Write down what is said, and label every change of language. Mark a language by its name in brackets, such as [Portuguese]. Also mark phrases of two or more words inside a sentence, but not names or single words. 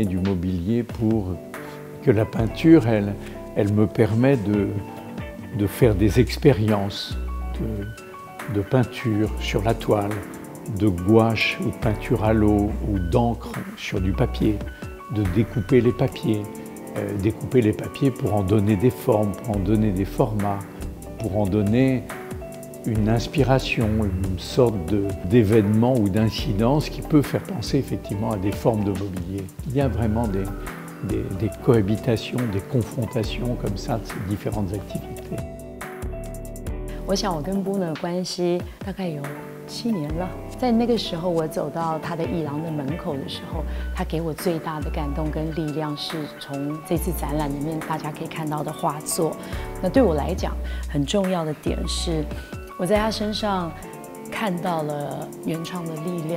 [French] du mobilier pour que la peinture, elle me permet de faire des expériences de peinture sur la toile, de gouache ou de peinture à l'eau ou d'encre sur du papier, de découper les papiers pour en donner des formes, pour en donner des formats, pour en donner une inspiration, une sorte d'événement ou d'incidence qui peut faire penser effectivement à des formes de mobilier. Il y a vraiment des cohabitations, des confrontations comme ça de ces différentes activités. [Chinese] 我想我跟 Bruno 的关系大概有7年了。在那个时候，我走到他的艺廊的门口的时候，他给我最大的感动跟力量是从这次展览里面大家可以看到的画作。那对我来讲，很重要的点是，我在他身上看到了原创的力量。